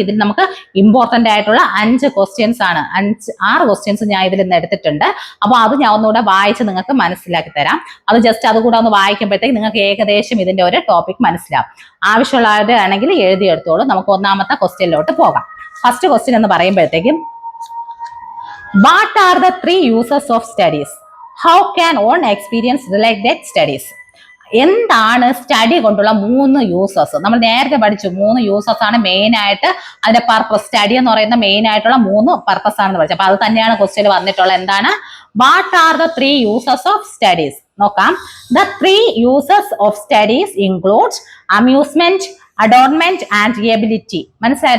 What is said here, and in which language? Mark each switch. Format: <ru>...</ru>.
<ml>ഇതിൽ നമുക്ക് ഇമ്പോർട്ടന്റ് ആയിട്ടുള്ള 5 ക്വസ്റ്റ്യൻസ് ആണ്, 6 ക്വസ്റ്റ്യൻസ് ഞാൻ ഇതിൽ നിന്ന് എടുത്തിട്ടുണ്ട്. അപ്പൊ അത് ഞാൻ ഒന്നുകൂടെ വായിച്ച് നിങ്ങൾക്ക് മനസ്സിലാക്കി തരാം. അത് ജസ്റ്റ് അതുകൂടെ ഒന്ന് വായിക്കുമ്പോഴത്തേക്ക് നിങ്ങൾക്ക് ഏകദേശം ഇതിന്റെ ഒരു ടോപ്പിക് മനസ്സിലാവും. ആവശ്യമുള്ളവരുടെ ആണെങ്കിൽ എഴുതിയെടുത്തോളൂ. നമുക്ക് ഒന്നാമത്തെ ക്വസ്റ്റ്യനിലോട്ട് പോകാം.</ml> <en>first question</en> <ml>എന്ന് പറയുമ്പോഴത്തേക്കും,</ml> <en>what are the 3 uses of studies? How can one experience related studies?</en> <ml>എന്താണ് സ്റ്റഡി കൊണ്ടുള്ള 3 യൂസസ്? നമ്മൾ നേരത്തെ പഠിച്ചു 3 യൂസസ് ആണ് മെയിൻ ആയിട്ട് അതിന്റെ പർപ്പസ്. സ്റ്റഡി എന്ന് പറയുന്ന മെയിൻ ആയിട്ടുള്ള 3 പർപ്പസ് ആണെന്ന് പഠിച്ചു. അപ്പൊ അത് തന്നെയാണ് ക്വസ്റ്റ്യൻ വന്നിട്ടുള്ളത്. എന്താണ്?</ml> <en>What are the 3 uses of studies?</en> <ml>നോക്കാം.</ml> <en>The 3 uses of studies includes amusement, adornment and ability.</en> <ml>മനസ്സിലായി?</ml>